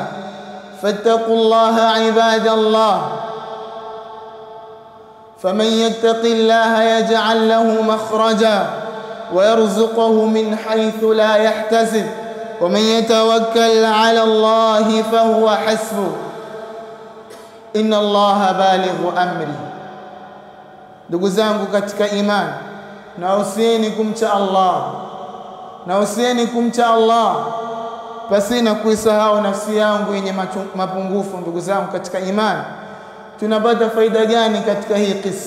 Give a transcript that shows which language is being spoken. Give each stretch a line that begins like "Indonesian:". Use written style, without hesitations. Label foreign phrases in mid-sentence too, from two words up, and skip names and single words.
Arabic: فاتقوا الله عباد الله، فمن يتق الله يجعل له مخرجا ويرزقه من حيث لا يحتسب، ومن يتوكل على الله فهو حسبه، إن الله بالغ أمري.
Swahili: Ndugu zangu katika imani, nausieni kumcha Allah, nausieni kumcha Allah pasina kuisahau nafsi yangu yenye mapungufu. Ndugu zangu katika imani, tunapata faida gani katika hii kisa?